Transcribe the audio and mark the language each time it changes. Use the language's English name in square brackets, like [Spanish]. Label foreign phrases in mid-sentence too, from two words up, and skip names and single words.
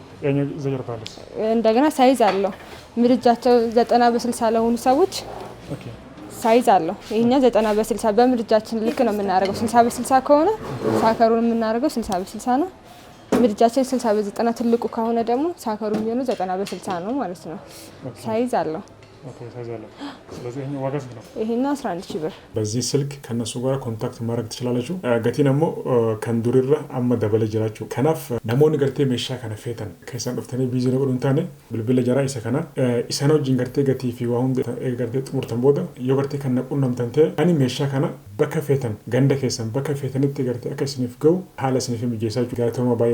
[Amharic] እንደገና ሳይዝ አለው። ምድጃቸው 90 በ60 ለሆኑ ሰዎች ሳይዝ አለው። ይሄኛው 90 በ60 በምድጃችን ልክ ነው የምናደርገው። 60 በ60 ከሆነ ሳከሩን የምናደርገው 60 በ60 ነው። ምድጃችን 60 በ90 ትልቁ ከሆነ ደግሞ ሳከሩ የሚሆነው 90 በ60 ነው ማለት ነው። ሳይዝ አለው። ኦኬ ሳይዛለ ስለዚህ ይሄን ዋጋ ስንት ነው? ይሄን 11000 ብር። በዚህ ስልክ ከነሱ ጋር ኮንታክት ማድረግ ትችላላችሁ። [Oromo] gatiin ammoo kan durirra amma dabale jiraachuu. Kanaaf namoonni gartee meeshaa kana feetan keessan dhuftanii biizii godhuun taane bilbila jaraa isa kana isaan wajjin gartee gatii fi waa hunda gartee xumurtan booda yoo gartee kan naqunnamtan ta'e ani meeshaa kana bakka feetan ganda keessan bakka feetanitti gartee akka isiniif ga'u haala isiniif mijeessaa jechuudha.